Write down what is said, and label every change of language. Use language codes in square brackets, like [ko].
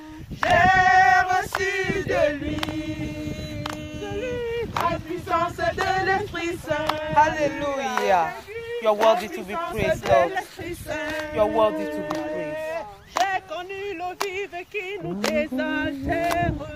[fr] J'ai reçu de lui la puissance de l'Esprit Saint. [en] Hallelujah. You are worthy to be praised, Lord. You are worthy to be praised. [fr] J'ai connu l'eau vive qui nous désaltère.